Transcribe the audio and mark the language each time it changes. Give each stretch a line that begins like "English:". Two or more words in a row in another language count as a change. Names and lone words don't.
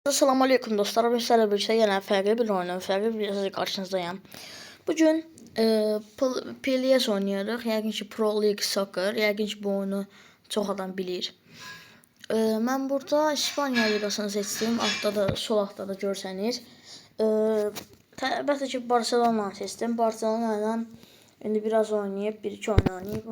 Arabic: Assalamu alaikum
Turkish: dostlar. Ben sizlerle birlikte yine farklı bir oyunun farklı bir yazıcı karşınızdayım.
Azerbaijani: Bugün PLS oynayırıq. Yəqin ki Pro League Soccer. Yəqin ki bu oyunu çox adam bilir. Mən burada İspaniya liqasını seçdim. Altda da, sol altda da görsəniz. Əlbəttə ki Barcelona seçdim. Barcelona ilə indi biraz oynayıb, bir-iki oyun oynayıb.